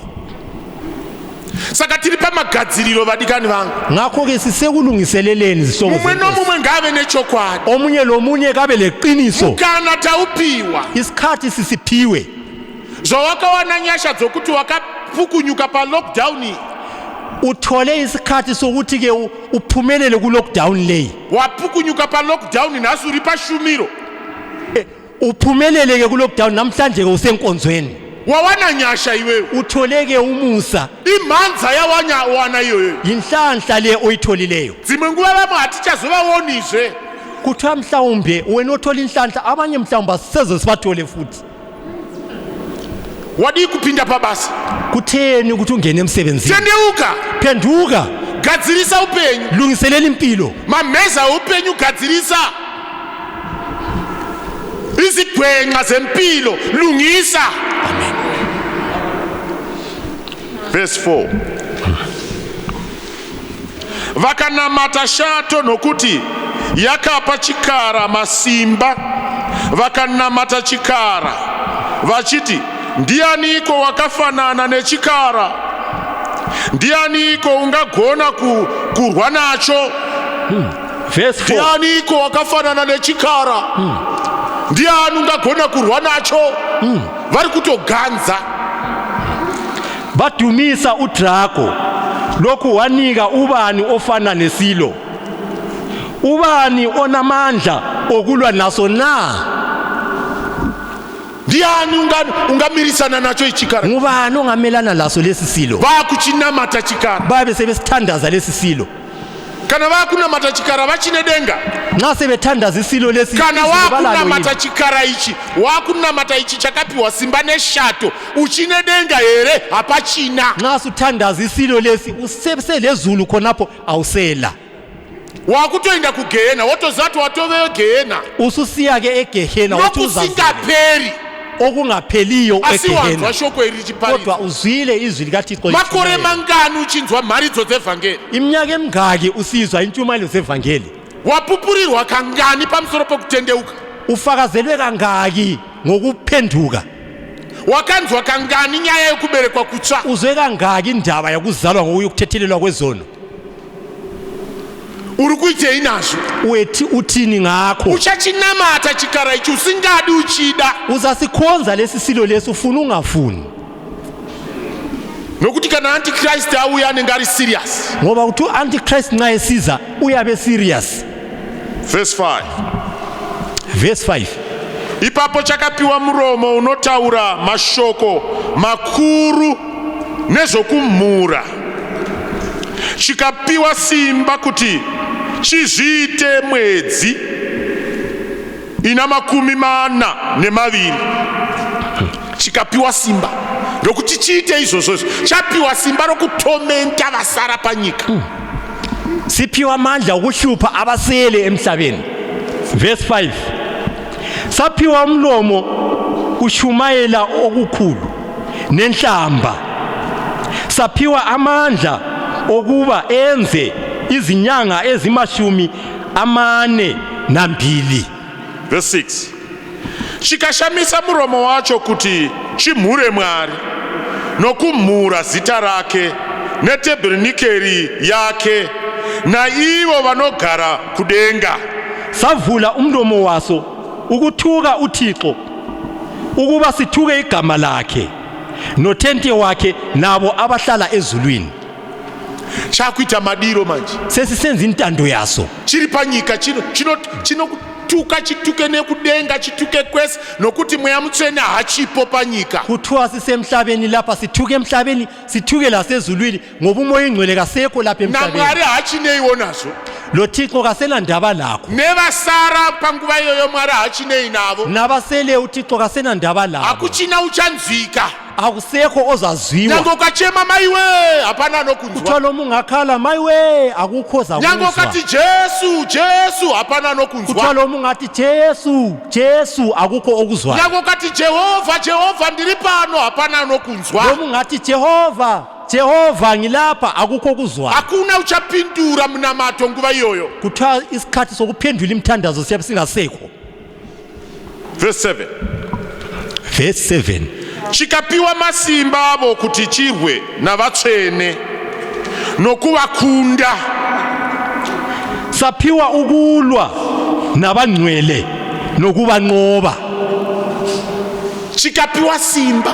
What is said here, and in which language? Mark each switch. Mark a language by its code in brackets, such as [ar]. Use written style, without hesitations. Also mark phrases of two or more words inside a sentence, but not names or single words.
[sn] Saka tiri pamagadziriro vadikani vangu. [nd] Ngakho ke sisekulungiseleleni zihlobo [sn] mumwe nomumwe ngave nechokwadi, [nd] omunye lomunye kabe leqiniso. [sn] kana taupiwa [nd] Isikhathi sisiphiwe. [sn] zvawakawana nyasha dzokuti wakapukunyuka pa-lockdown, [nd] Uthole isikhathi sokuthi ke uphumelele ku lockdown leyi. [sn] wapukunyuka pa-lockdown nasi uri pashumiro, [nd] Uphumelele ke ku lockdown namhlanje ke usenkonzweni. [sn] wawana nyasha iwewe, [nd] Uthole ke umusa, [sn] imhanza yawana iyoyo. [nd] inhlanhla le oyitholileyo. [sn] Dzimwe nguva vamwe hatichazovawonizve. [nd] Kuthiwa mhlawumbe wena othola inhlanhla abanye mhlawumbe asiseze sibathole futhi. [sn] Wadi kupinda pabasa, [nd] Kutheni ukuthi ungene emsebenzini? [sn] tendeuka, [nd] Phenduka, [sn] gadzirisa upenyu, [nd] lungiselela impilo. [sn] mameza upenyu gadzirisa, [nd] izigwenqa zempilo lungisa. [en] Verse 4. [sn] Vakanamata shato nokuti yakapa chikara masimba, vakanamata chikara vachiti, ndianiko wakafanana nechikara, ndianiko ungagona kurwa nacho. [en] Verse 4. [sn] Ndianiko wakafanana nechikara, ndiani ungagona kurwa nacho. Vari kutoganza. [nd] Badumisa uDrago, lokhu wanika ubani ofana nesilo, ubani onamandla okulwa naso na. [sn] Ndiani ungamirisana nacho ichikara. [nd] Ngubani ongamelana laso lesi silo. [sn] Vakuchinamata chikara. [nd] Babe sebesithandaza lesi silo. [sn] Kana vakunamata chikara vachine denga. [nd] Nxa sebethandaza isilo lesi. [sn] Kana wakunamata chikara ichi, wakunamata ichi chakapiwa simba neshato, uchine denga here hapachina. [nd] Nxa suthandaza isilo lesi uselezulu khonapho awusela. [sn] Wakutoenda kugehena, wotozati watove gehena. [nd] Ususiya ke egehena wathi uzazela. [sn] Nokusingaperi. [nd] okungapheliyo [sn] asiwanzwa [nd] egehena [sn] shoko iri chipariro [nd] kodwa uzwile izwi likaThixo [sn] makore [nd] lithi [sn] mangani uchinzwa mharidzo dzevhangeri [nd] iminyaka emingaki usizwa intshumayelo zevangeli [sn] wapupurirwa kangani pamusoro pokutendeuka [nd] ufakazelwe kangaki ngokuphenduka [sn] wakanzwa kangani nyaya yokuberekwa kutsva [nd] uzwe kangaki indaba yakuzalwa ngokuyokuthethelelwa kwezono [sn] uri kuitei nazvo [nd] wethi uthini ngakho [sn] uchachinamata chikara ichi usingadi uchida [nd] uzasikhonza lesi silo lesi ufuna ungafuni [sn] nokuti kana antichrist auya anenge ari serious [nd] ngoba uthi antichrist nxa esiza uyabe serious. [en] verse 5 verse 5 [sn] ipapo chakapiwa muromo unotaura mashoko makuru nezvokumhura chikapiwa simba kuti chizviite mwedzi ina 42 chikapiwa simba ndokuti chiite izvozvo chapiwa simba rokutomenta vasara panyika [nd] siphiwa amandla okuhlupha abasele emhlabeni. verse 5 saphiwa umlomo ushumayela okukhulu nenhlamba saphiwa amandla okuba enze izinyanga ezima42. [sn] verse 6 chikashamisa muromo wacho kuti chimhure Mwari nokumhura zita rake netabhernikeri yake naivo vanogara kudenga [nd] savula umlomo waso ukuthuka uThixo ukuba sithuke igama lakhe nothente wakhe nabo abahlala ezulwini. [sn] chakuita madiro manje [nd] sesisenza intando yaso [sn] chiri panyika chinokutuka chituke nekudenga chituke kwese nokuti mweya mutsvene hachipo panyika [nd] kuthiwa sisemhlabeni lapha sithuke emhlabeni sithuke lasezulwini ngoba umoya ingcwele kasekho lapha emhlabeni [sn] naMwari hachineiwo nazvo [nd] lo Thixo kasena ndaba lakho [sn] nevasara panguva iyoyo Mwari hachinei navo [nd] nabasele uThixo kasena ndaba labo [sn] hakuchina uchanzwika [nd] akusekho ozazwiwa [sn] nyange ukachema maiwe hapana [nd] kuthiwa nokunzwa lo mungakhala mayiwe akukho [sn] nyange [nd] zakuzwa [sn] ukati Jesu Jesu hapana [nd] kuthiwa nokunzwa lo mungathi Jesu Jesu akukho okuzwayo nyange ukati Jehova Jehova ndiri pano hapana lo nokunzwa mungathi Jehova Jehova ngilapha akukho okuzwayo [sn] hakuna uchapindura munamato nguva iyoyo [nd] kuthiwa isikhathi sokuphendula imithandazo siyabe singasekho. [en] verse 7 verse 7 [sn] chikapiwa masimba avo kuti chirwe navatsvene nokuvakunda [nd] saphiwa ukulwa nabangcwele nokubanqoba [sn] chikapiwa simba